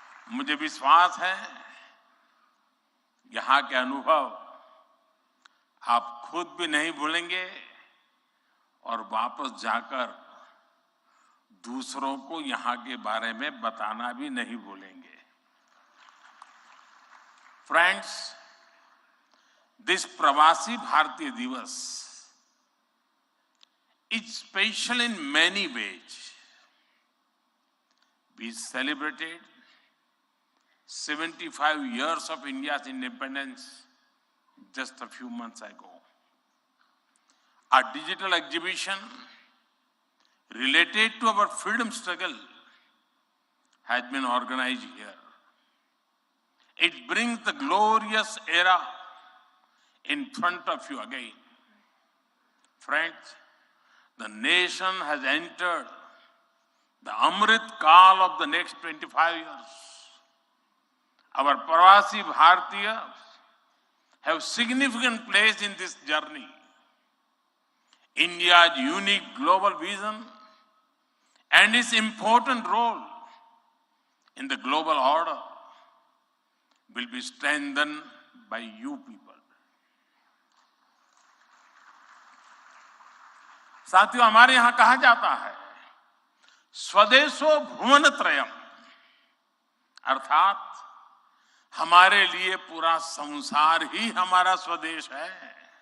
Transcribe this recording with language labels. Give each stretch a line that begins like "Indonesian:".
Hindi: मुझे विश्वास है यहाँ के अनुभव आप खुद भी नहीं भूलेंगे और वापस जाकर दूसरों को यहाँ के बारे में बताना भी नहीं भूलेंगे।
English: Friends, this Pravasi Bharatiya Divas is special in many ways. We celebrated 75 years of India's independence just a few months ago. A digital exhibition related to our freedom struggle has been organized here. It brings the glorious era in front of you again. Friends, the nation has entered the Amrit Kaal of the next 25 years. Our Pravasi Bharatiyas have significant place in this journey. India's unique global vision and its important role in the global order will be strengthened by you people.
Hindi: साथियों, हमारे यहां कहा जाता है
Sanskrit: स्वदेशो भुवनत्रयम्,
Hindi: अर्थात हमारे लिए पूरा संसार ही हमारा स्वदेश है।